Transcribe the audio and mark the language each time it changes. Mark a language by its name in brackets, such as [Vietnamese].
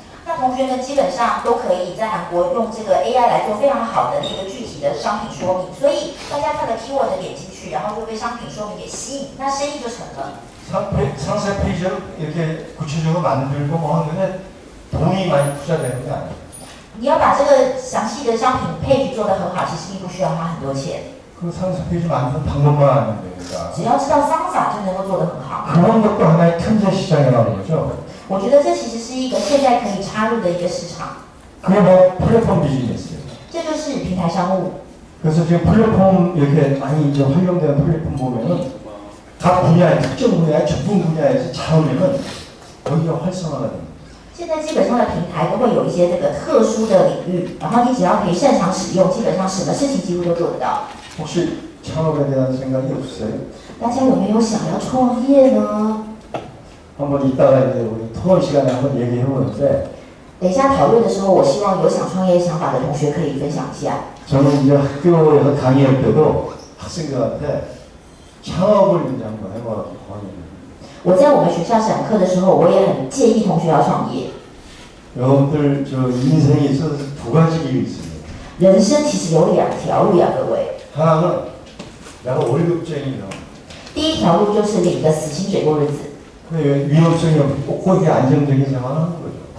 [Chinese] 那同学们基本上都可以在韩国用这个 AI 来做非常好的那个具体的商品说明，所以大家看了 keyword 点进去，然后就被商品说明给吸引，那生意就成了。 [Korean] 상세 페이지를 이렇게 구체적으로 만들고 뭐 하는데 돈이 많이 투자되는 게 아니에요. [Chinese] 你要把这个详细的商品配局做得很好，其实并不需要花很多钱， [Korean] 그 상세 페이지 만드는 방법만 알면 되니까. [Chinese] 只要知道方法就能够做得很好。 [Korean] 그런 것도 하나의 틈새 시장이라는 거죠. [Chinese] 我觉得这其实是一个现在可以插入的一个市场， [Korean] 그게 뭐 플랫폼 비즈니스예요. [Chinese] 这就是平台商务。 [Korean] 그래서 지금 플랫폼 이렇게 많이 이제 활용되는 플랫폼 보면은 각 분야에 특정 분야에 전문 분야에서 잘하면은 거기가 활성화가 됩니다. [Chinese] 现在基本上的平台都会有一些这个特殊的领域，然后你只要可以擅长使用，基本上什么事情几乎都做得到。 [Korean] 혹시 창업에 대한 생각이 없으세요? [Chinese] 大家有没有想要创业呢？ [Korean] 한번 이따가 이제 우리 토론 시간에 한번 얘기해 보는데 [Chinese] 等一下讨论的时候，我希望有想创业想法的同学可以分享一下。 [Korean] 저는 이제 학교에서 강의할 때도 학생들한테 창업을 이제 한번 해보라고 권유해요. [Chinese] 我在我们学校讲课的时候，我也很建议同学要创业。 [Korean] 여러분들 저 인생에 있어서 두 가지 길이 있습니다. [Chinese] 人生其实有两条路呀，各位。 [Korean] 하나는 내가 월급쟁이다. [Chinese] 第一条路就是领个死薪水过日子， [Korean] 근데 위험성이 없고 거기에 안정적인 생활을 하는 거죠.